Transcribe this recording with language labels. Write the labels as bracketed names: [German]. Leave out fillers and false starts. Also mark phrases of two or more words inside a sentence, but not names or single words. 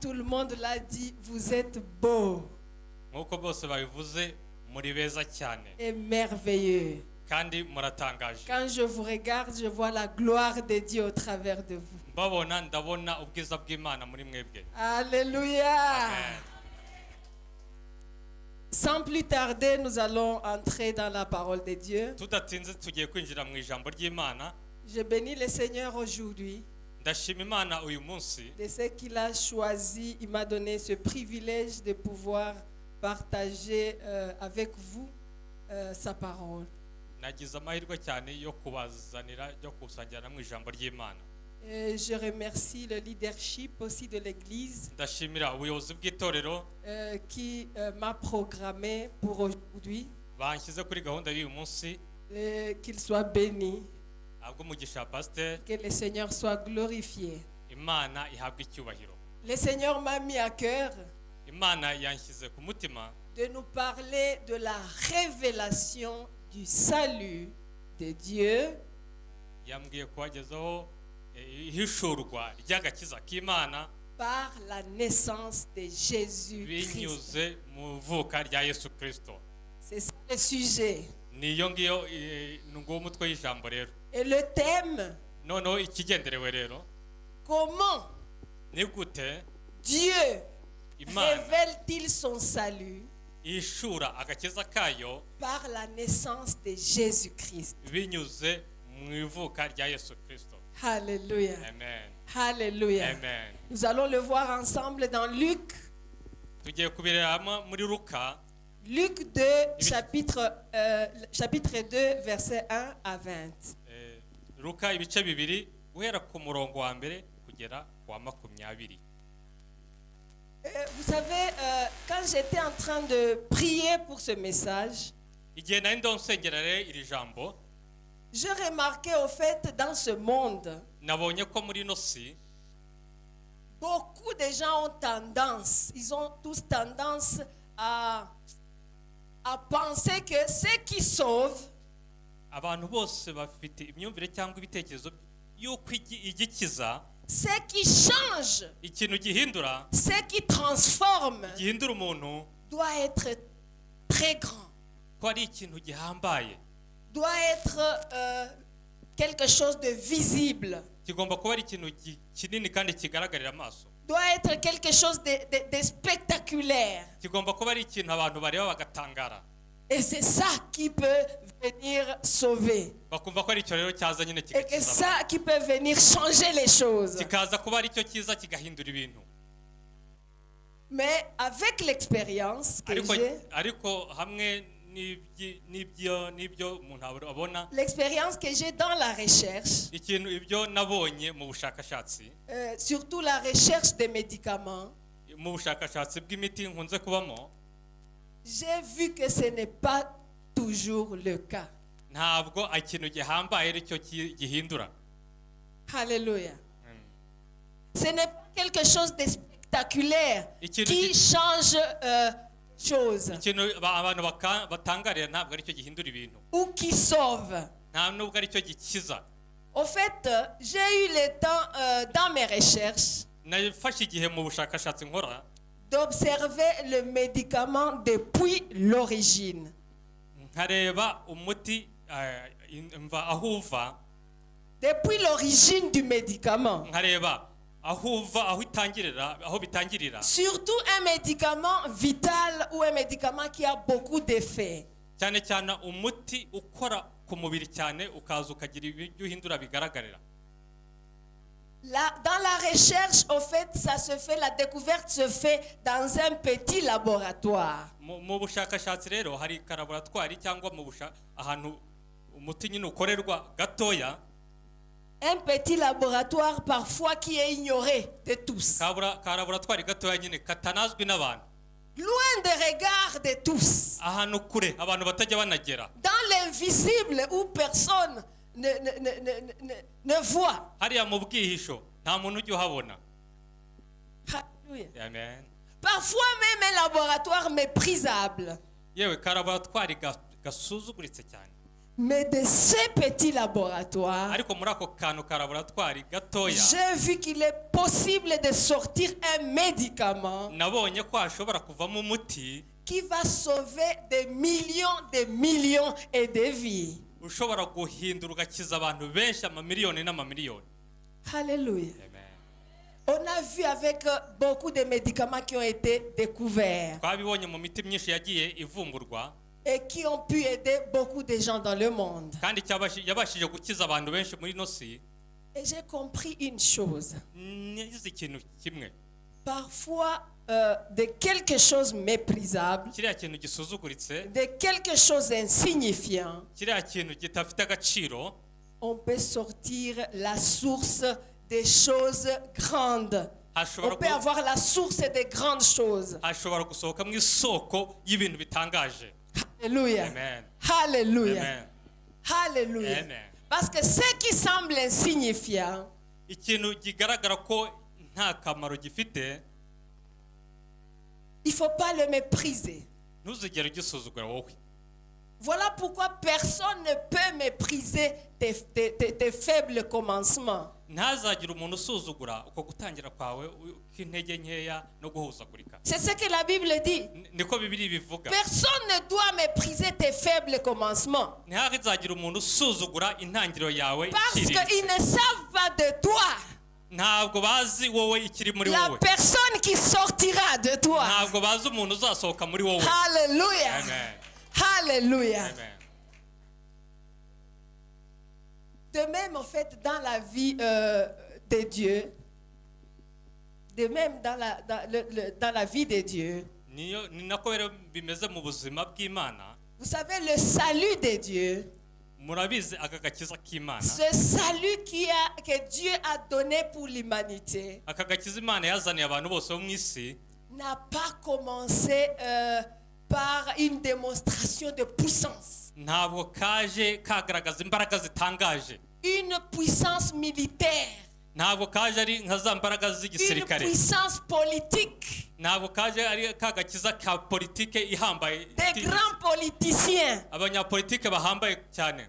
[French] monde l'a dit, vous êtes beaux [Kinyarwanda] nk'uko bose babivuze muri beza cyane [French] et merveilleux. [Kinyarwanda] kandi muratangaje. [French] Quand je vous regarde, je vois la gloire de Dieu au travers de vous. [Kinyarwanda] mbabona ndabona ubwiza bw'Imana muri mwebwe. [French] Alléluia. Amen. Sans plus tarder, nous allons entrer dans la parole de Dieu. [Kinyarwanda] tudatinze tugiye kwinjira mu ijambo ry'Imana. [French] Je bénis le Seigneur aujourd'hui [Kinyarwanda] ndashima Imana uyu munsi [French] de ce qu'il a choisi. Il m'a donné ce privilège de pouvoir partager avec vous sa parole. [Kinyarwanda] nagize amahirwe cyane yo kubazanira yo kusangira mu ijambo ry'Imana. [French] Je remercie le leadership aussi de l'Église [Kinyarwanda] ndashimira ubuyobozi bw'itorero [French] qui m'a programmé pour aujourd'hui. [Kinyarwanda] banshyize kuri gahunda y'uyu munsi. [French] Qu'il soit béni, [Kinyarwanda] ahubwo umugisha pasteur, [French] que le Seigneur soit glorifié. [Kinyarwanda] Imana ihabwe icyubahiro. [French] Le Seigneur m'a mis à cœur [Kinyarwanda] Imana yanshyize ku mutima [French] de nous parler de la révélation du salut de Dieu [Kinyarwanda] yambwiye kubagezaho ihishurwa ry'agakiza k'Imana [French] par la naissance de Jésus-Christ. [Kinyarwanda] binyuze mu vuka rya Yesu Kristo. [French] C'est ça le sujet. [Kinyarwanda] niyo ngiyo nguwo umutwe w'ijambo rero. [French] Et le thème, [Kinyarwanda] noneho ikigenderewe rero [French] comment [Kinyarwanda] ni gute [French] Dieu [Kinyarwanda] Imana [French] révèle-t-il son salut [Kinyarwanda] ihishura agakiza kayo [French] par la naissance de Jésus-Christ. [Kinyarwanda] binyuze mu ivuka rya Yesu Kristo. [French] Alléluia. Amen. Alléluia. Amen. Nous allons le voir ensemble dans Luc. [Kinyarwanda] tugiye kubireba muri Luka. [French] Luc 2, chapitre 2, versets 1 à 20. [Kinyarwanda] Luka ibice bibiri guhera ku murongo wa mbere kugera kwa 20. [French] Vous savez, quand j'étais en train de prier pour ce message, [Kinyarwanda] igihe nari ndonsengera rero iri jambo [French] je remarquais au fait dans ce monde, [Kinyarwanda] nabonye ko muri no si [French] beaucoup de gens ont tendance, ils ont tous tendance à penser que ce qui sauve, [Kinyarwanda] abantu bose bafite imyumvire cyangwa ibitekerezo yuko igikiza [French] ce qui change, [Kinyarwanda] ikintu gihindura [French] ce qui transforme [Kinyarwanda] gihindura umuntu [French] doit être très grand, [Kinyarwanda] ko ari ikintu gihambaye, [French] doit être quelque chose de visible, [Kinyarwanda] kigomba kuba ari ikintu kinini kandi kigaragarira amaso, [French] doit être quelque chose de spectaculaire. [Kinyarwanda] kigomba kuba ari ikintu abantu bareba bagatangara. [French] Et c'est ça qui peut venir sauver. [Kinyarwanda] bakumva ko ari icyo rero cyaza nyine [French] Et que [Kinyarwanda] kigakiza [French] ça qui peut venir changer les choses. [Kinyarwanda] kikaza kuba ari cyo cyiza kigahindura ibintu. [French] Mais avec l'expérience que j'ai, [Kinyarwanda] ariko hamwe n'ibyo umuntu abona, [French] l'expérience que j'ai dans la recherche, [Kinyarwanda] ikintu ibyo nabonye mu bushakashatsi, [French] surtout la recherche des médicaments, [Kinyarwanda] mu bushakashatsi bw'imiti nkunze kubamo, [French] j'ai vu que ce n'est pas toujours le cas. [Kinyarwanda] ntabwo ikintu gihambaye ari cyo gihindura. [French] Alléluia. Ce n'est pas quelque chose de spectaculaire qui change chose [Kinyarwanda] ikintu abantu batangarira ntabwo ari cyo gihindura ibintu, [French] ou qui sauve. [Kinyarwanda] nta nubwo ari cyo gikiza. [French] Au fait, j'ai eu le temps dans mes recherches [Kinyarwanda] nafashe igihe mu bushakashatsi nkora [French] d'observer le médicament depuis l'origine. [Kinyarwanda] nkareba umuti aho uva, [French] Depuis l'origine du médicament. [Kinyarwanda] nkareba aho uva, aho bitangirira. [French] Surtout un médicament vital ou un médicament qui a beaucoup d'effets. [Kinyarwanda] cyane cyane umuti ukora ku mubiri cyane ukaza ukagira ibyo uhindura bigaragarira. [French] Dans la recherche, au fait, la découverte se fait dans un petit laboratoire. [Kinyarwanda] mu bushakashatsi rero hari laboratwari cyangwa ahantu umuti nyine ukorerwa gatoya. [French] Un petit laboratoire parfois qui est ignoré de tous. [Kinyarwanda] ka laboratwari gatoya nyine katanazwi n'abantu. [French] Loin des regards de tous. [Kinyarwanda] ahantu kure abantu batajya banagera. [French] Dans l'invisible où personne ne voit. [Kinyarwanda] hariya mu bwihisho nta muntu ujya uhabona. [French] Alléluia. Amen. Parfois même un laboratoire méprisable. [Kinyarwanda] yewe ka laboratwari gasuzuguritse cyane. [French] Mais de ces petits laboratoires, [Kinyarwanda] ariko muri ako kantu ka laboratwari gatoya [French] j'ai vu qu'il est possible de sortir un médicament [Kinyarwanda] nabonye ko hashobora kuvamo umuti [French] qui va sauver des millions et des vies. [Kinyarwanda] ushobora guhindura ugakiza abantu benshi amamiliyoni n'amamiliyoni. [French] Alléluia. Amen. On a vu avec beaucoup de médicaments qui ont été découverts [Kinyarwanda] twabibonye mu miti myinshi yagiye ivumburwa [French] et qui ont pu aider beaucoup de gens dans le monde. [Kinyarwanda] kandi yabashije gukiza abantu benshi muri ino si. [French] Et j'ai compris une chose. [Kinyarwanda] Nize ikintu kimwe, [French] Parfois, de quelque chose méprisable, [Kinyarwanda] kiriya kintu gisuzuguritse, [French] de quelque chose insignifiant, [Kinyarwanda] kiriya kintu gitafite agaciro, [French] on peut sortir la source des choses grandes. On peut avoir la source des grandes choses. [Kinyarwanda] hashobora gusohokamo isoko y'ibintu bitangaje. [French] Alléluia. Amen. Alléluia. Amen. Alléluia. Amen. Parce que ce qui semble insignifiant, [Kinyarwanda] ikintu kigaragara ko nta kamaro gifite, [French] il ne faut pas le mépriser. [Kinyarwanda] ntuzigere ugisuzugura wowe. [French] Voilà pourquoi personne ne peut mépriser tes faibles commencements. [Kinyarwanda] ntazagire umuntu usuzugura uko gutangira kwawe k'intege nkeya no guhuzagurika. [French] C'est ce que la Bible dit. [Kinyarwanda] Niko Bibiliya bivuga. [French] Personne ne doit mépriser tes faibles commencements. [Kinyarwanda] ntihazagire umuntu usuzugura intangiriro yawe [French] Parce [Kinyarwanda] ikiri. [French] qu'ils ne savent pas de toi. [Kinyarwanda] ntabwo bazi wowe ikiri muri [French] La [Kinyarwanda] wowe. [French] personne qui sortira de toi. [Kinyarwanda] ntabwo bazi umuntu uzasohoka muri wowe. [French] Alléluia. Amen. Alléluia. Amen. De même, en fait, dans la vie de Dieu, de même dans la vie de Dieu, [Kinyarwanda] ni nako rero bimeze mu buzima bw'Imana. [French] vous savez, le salut de Dieu, [Kinyarwanda] murabizi aka gakiza k'Imana, [French] ce salut que Dieu a donné pour l'humanité, [Kinyarwanda] aka gakiza Imana yazaniye abantu bose bo mu isi [French] n'a pas commencé par une démonstration de puissance, [Kinyarwanda] ntabwo kaje kagaragaza imbaraga zitangaje, [French] une puissance militaire, [Kinyarwanda] ntabwo kaje ari nka za mbaraga [French] une [Kinyarwanda] z'igisirikare, [French] puissance politique, [Kinyarwanda] ntabwo kaje ari ka gakiza ka politike ihambaye, [French] des grands politiciens, [Kinyarwanda] abanyapolitike bahambaye cyane,